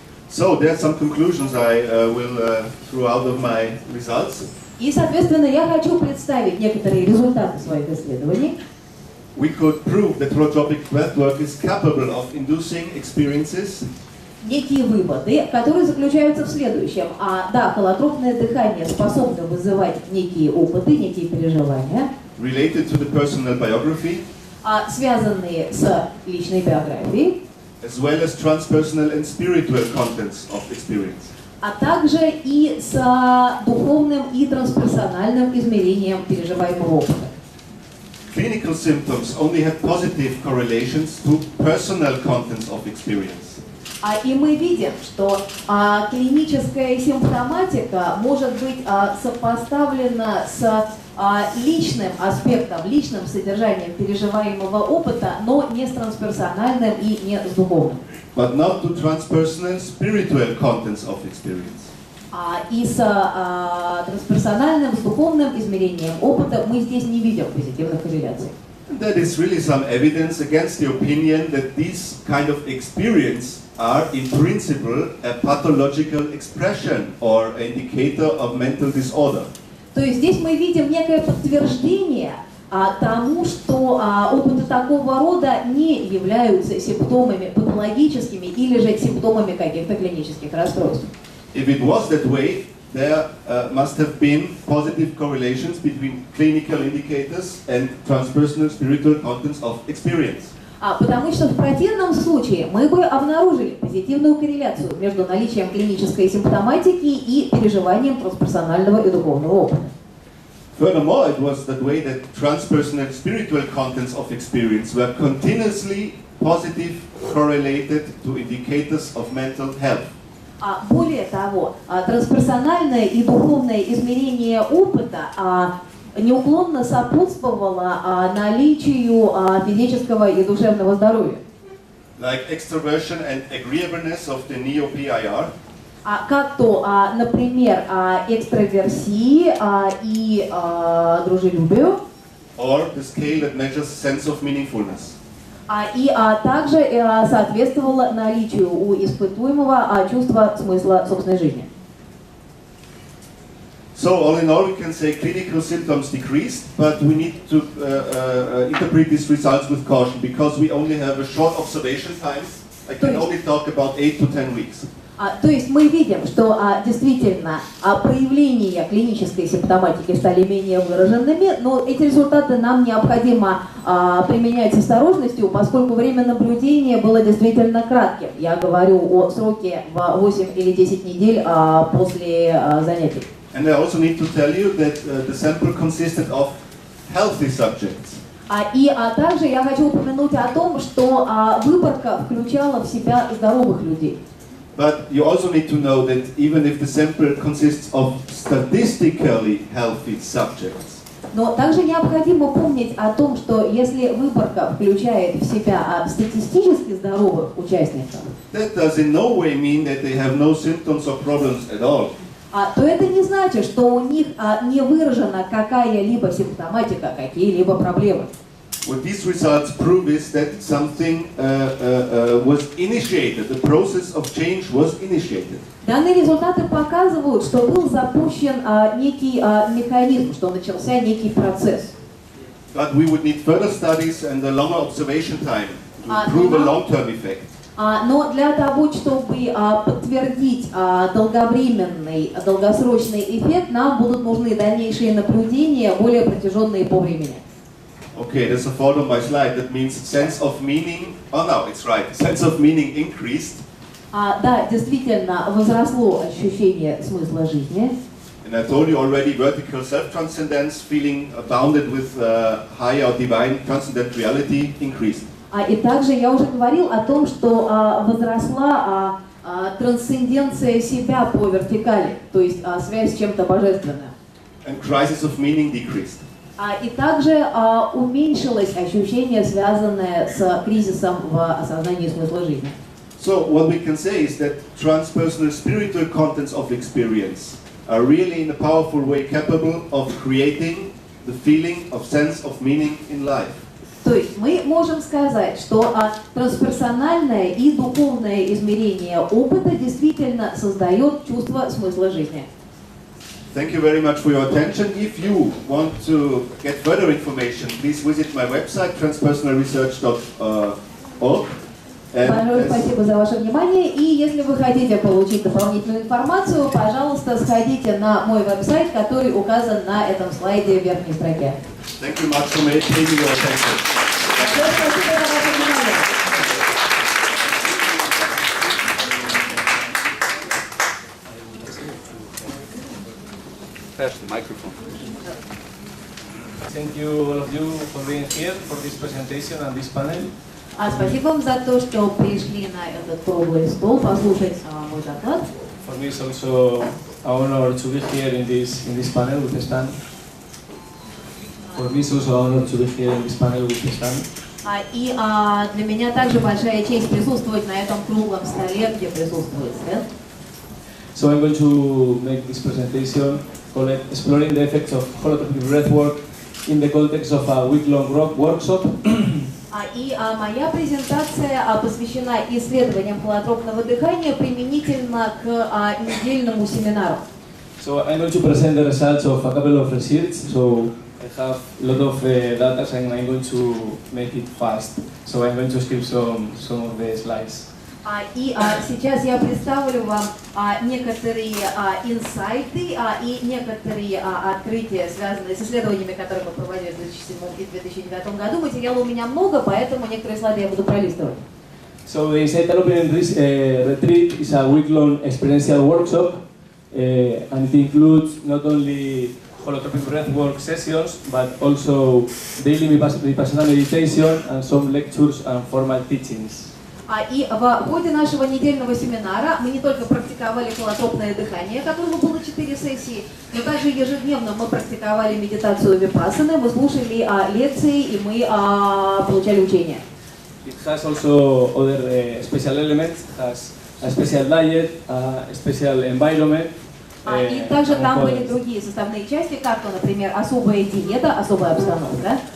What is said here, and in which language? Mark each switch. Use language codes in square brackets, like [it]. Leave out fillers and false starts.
[en] So there are some conclusions I will throw out of my results. [ru] И, соответственно, я хочу представить некоторые результаты своих исследований. [en] We could prove that holotropic breathwork is capable of inducing experiences. [ru] Некие выводы, которые заключаются в следующем. Да, холотропное дыхание способно вызывать некие опыты, некие переживания, [en] Related to the personal biography, [ru] связанные с личной биографией, [en] as well as transpersonal and spiritual contents of experience. [ru] а также и с духовным и трансперсональным измерением переживаемого опыта. [en] Clinical symptoms only had positive correlations to personal contents of experience. [ru] И мы видим, что клиническая симптоматика может быть сопоставлена с личным аспектом, личным содержанием переживаемого опыта, но не с трансперсональным и не с духовным. [en] But not to transpersonal spiritual contents of experience. [ru] И с трансперсональным, с духовным измерением опыта мы здесь не видим позитивных корреляций. [en] That is really some evidence against the opinion that these kind of experience are in principle a pathological expression or indicator of mental disorder. [ru] То есть здесь мы видим некое подтверждение тому, что опыты такого рода не являются симптомами патологическими или же симптомами каких-то клинических расстройств. [en] If it was that way, there must have been positive correlations between clinical indicators and transpersonal spiritual contents of experience. [ru] Потому что в противном случае мы бы обнаружили позитивную корреляцию между наличием клинической симптоматики и переживанием трансперсонального и духовного опыта. [en] Furthermore, it was that way that transpersonal spiritual contents of experience were continuously positive correlated to indicators of mental health. [ru] Более того, трансперсональное и духовное измерение опыта неуклонно сопутствовало наличию физического и душевного здоровья. [en] Like extroversion and agreeableness of the neo-PIR, [ru] Как то, например, экстраверсии и дружелюбию, [en] or the scale that measures sense of meaningfulness. [ru] и также соответствовало наличию у испытуемого чувства смысла собственной жизни. [en] So all in all, we can say clinical symptoms decreased, but we need to interpret these results with caution because we only have a short observation time. I can only talk about 8 to 10 weeks. [ru] То есть мы видим, что действительно проявления клинической симптоматики стали менее выраженными, но эти результаты нам необходимо применять с осторожностью, поскольку время наблюдения было действительно кратким. Я говорю о сроке в 8 или 10 недель после занятий. [en] And I also need to tell you that the sample consisted of healthy subjects. [ru] И также я хочу упомянуть о том, что выборка включала в себя здоровых людей. [en] But you also need to know that even if the sample consists of statistically healthy subjects, [ru] Но также необходимо помнить о том, что если выборка включает в себя статистически здоровых участников, [en] that does in no way mean that they have no symptoms or problems at all. [ru] то это не значит, что у них не выражена какая-либо симптоматика, какие-либо проблемы. [en] What these results prove is that something was initiated, the process of change was initiated. [ru] Данные результаты показывают, что был запущен некий механизм, что начался некий процесс. [en] But we would need further studies and a longer observation time to prove a long-term effect. [ru] Но для того, чтобы подтвердить долгосрочный эффект, нам будут нужны дальнейшие наблюдения, более протяженные по времени. [en] Okay, there's a fault on my slide. That means sense of meaning. Oh no, it's right. Sense of meaning increased. [ru] Да, действительно, возросло ощущение смысла жизни. [en] And I told you already, vertical self-transcendence, feeling bounded with higher divine transcendent reality, increased. [ru] И также я уже говорил о том, что возросла трансценденция себя по вертикали, то есть связь с чем-то божественным. [en] And crisis of meaning decreased. [ru] И также уменьшилось ощущение, связанное с кризисом в осознании смысла жизни. [en] So what we can say is that transpersonal spiritual contents of experience are really in a powerful way capable of creating the feeling of sense of meaning in life. [ru] То есть мы можем сказать, что трансперсональное и духовное измерение опыта действительно создает чувство смысла жизни. [en] Thank you very much for your attention. If you want to get further information, please visit my website, transpersonalresearch.org. [ru] Большое спасибо за ваше внимание. И если вы хотите получить дополнительную информацию, пожалуйста, сходите на мой веб-сайт, который указан на этом слайде в верхней строке. [en] Thank you much for taking your attention. [ru] Большое спасибо за ваше внимание. [en] Microphone. Thank you all of you for being here for this presentation and this panel. [ru] Спасибо вам за то, что пришли на этот круглый стол послушать мой доклад. [en] For me it's also an honor to be here in this panel with Stan. For me it's also an honor to be here in this panel with Stan. [ru] И для меня также большая честь присутствовать на этом круглом столе, где присутствует Стэн. [en] So I'm going to make this presentation called Exploring the Effects of Holotropic Breathwork in the context of a week-long workshop. [ru] И моя презентация посвящена исследованиям холотропного дыхания применительно к недельному семинару. [en] So I'm going to present the results of a couple of research. So I have a lot of data and I'm going to make it fast. So I'm going to skip some of the slides. [ru] И сейчас я представлю вам некоторые инсайты и некоторые открытия, связанные с исследованиями, которые мы проводили в 2007 и 2009 году. Материала у меня много, поэтому некоторые слайды я буду пролистывать. [en] So the Insight Open Retreat is a week-long experiential workshop, and it includes not only holotropic breathwork sessions, but also daily vipassana meditation and some lectures and formal teachings. [ru] И в ходе нашего недельного семинара мы не только практиковали холотропное дыхание, которого было 4 сессии, но также ежедневно мы практиковали медитацию випассаны, мы слушали лекции и мы получали учения. [en] It has also other special elements, has a special diet, a special environment. [ru] И также там были другие составные части, как, например, особая диета, особая обстановка.